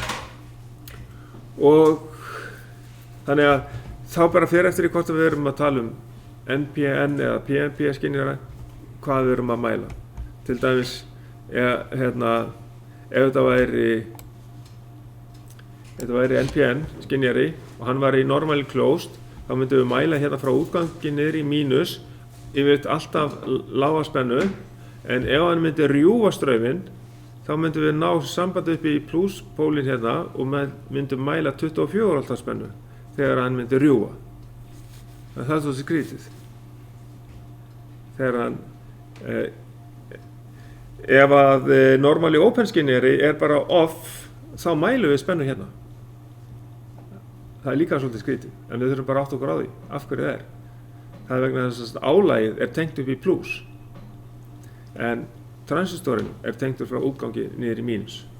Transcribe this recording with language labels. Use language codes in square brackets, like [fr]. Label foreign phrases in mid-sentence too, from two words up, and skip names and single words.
[is] Og þannig að þá bara fer eftir í hvort við erum að tala um NPN eða PNP skynjara, hvað við erum að mæla. Til dæmis, ef þetta væri NPN skynjari og hann var í [en] normally closed, [is] þá myndum við mæla hérna frá útgangi niður í mínus yfir alltaf lága spennu, en ef hann myndi rjúfa strauminn, þá myndum við ná sambandi upp í plusspólinn hérna og myndum mæla 24 V spennu þegar hann myndi rjúfa. En það er svo skrítið. Þegar hann ef að [en] normally open [is] skinnjari bara off, þá mælum við spennu hérna. Það líka svolítið skrítið, en við þurfum bara átt okkur á því, af hverju það Það vegna þess að álagið tengt upp í plus, en transistorinn tengdur frá útgangi niður í mínus.